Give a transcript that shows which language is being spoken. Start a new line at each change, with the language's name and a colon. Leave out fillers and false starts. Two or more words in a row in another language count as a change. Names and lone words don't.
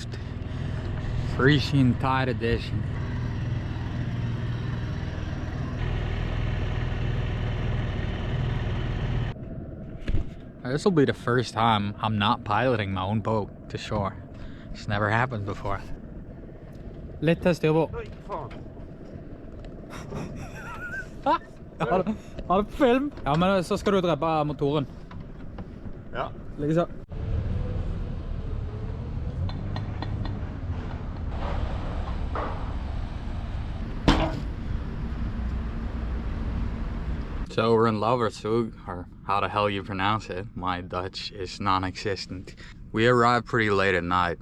English: Frisian Tide Edition. This will be the first time I'm not piloting my own boat to shore. It's never happened before.
Norwegian: Litt til styrbord. Oi, faen. Har du film? Ja, men så skal du drepe motoren. Ja. Like så.
English: So we're in Lauwersoog, or how the hell you pronounce it. My Dutch is non-existent. We arrived pretty late at night.